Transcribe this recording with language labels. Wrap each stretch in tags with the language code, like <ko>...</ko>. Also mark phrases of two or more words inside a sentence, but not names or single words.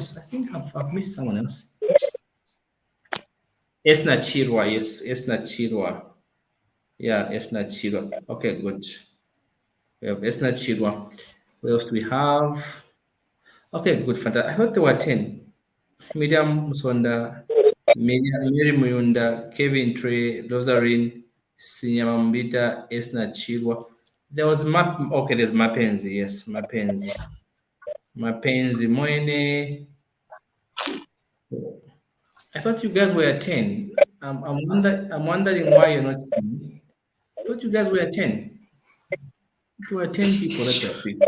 <en>I think I've missed someone else. Esna Chirwa. Yes, Esna Chirwa. Yeah, Esna Chirwa. Okay, good. We have Esna Chirwa. What else do we have? Okay, good. Fantastic. I thought there were 10. Miriam Musonda, Mary Muyunda, Kevin Trey, Rosarin, Sinyama Mbita, Esna Chirwa. There was okay, there's Mapenzi. Yes, Mapenzi Moene. I thought you guys were 10. I'm wondering why you're not 10. I thought you guys were 10. There were 10 people that were picked.</en>